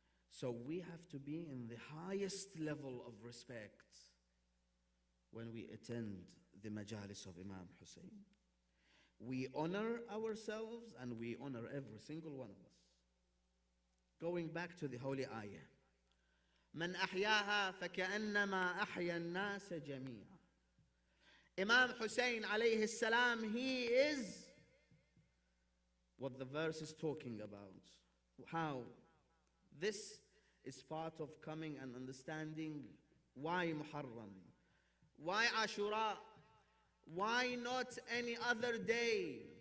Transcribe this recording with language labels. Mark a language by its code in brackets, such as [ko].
[en] So we have to be in the highest level of respect when we attend the majalis of Imam Hussein. We honor ourselves and we honor every single one of us. Going back to the holy ayah. [ar] من أحياها فكأنما أحيا الناس جميعا. [en] Imam Hussein alayhi salam, he is what the verse is talking about. How? This is part of coming and understanding why Muharram, Why Ashura? Why not any other day?